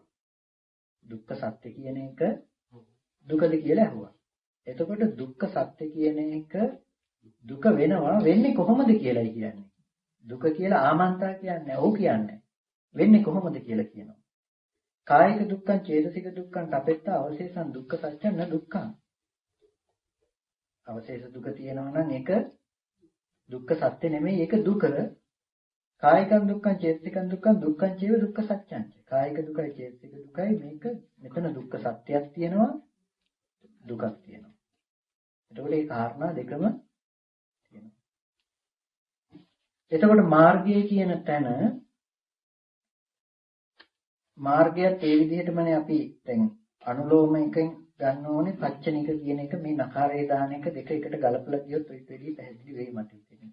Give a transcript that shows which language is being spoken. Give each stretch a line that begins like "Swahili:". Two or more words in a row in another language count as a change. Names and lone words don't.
Sinhala: දුක්ඛ සත්‍ය කියන එක දුකද කියලා ඇහුවා. එතකොට දුක්ඛ සත්‍ය කියන එක දුක වෙන්නේ කොහොමද කියලායි කියන්නේ. දුක කියලා ආමන්තා කියන්නේ ඔව් කියන්නේ. වෙන්නේ කොහොමද කියලා කියනවා.
Pali: කායික දුක්ඛං චේතසික දුක්ඛං තපෙත්ත අවශේෂං දුක්ඛ සත්‍යං න දුක්ඛං.
Sinhala: අවශේෂ දුක තියෙනවා නම් ඒක දුක්ඛ සත්‍ය නෙමෙයි, ඒක දුක.
Pali: කායිකං දුක්ඛං චේතසිකං දුක්ඛං දුක්ඛං චේව දුක්ඛ සත්‍යං.
Sinhala: කායික දුකයි චේතසික දුකයි මේක මෙතන දුක්ඛ සත්‍යයක් තියෙනවා, දුකක් තියෙනවා. එතකොට මේ කාරණා දෙකම තියෙනවා. එතකොට මාර්ගය කියන තැන මාර්ගයත් ඒ විදිහටමනේ අපි දැන් අනුලෝම එකෙන් ගන්න ඕනේ පච්චනික කියන එක මේ නකාරේ දාන එක දෙක එකට ගලපලා ගියොත් ඔය දෙවි පැහැදිලි වෙයි මට හිතෙන්නේ.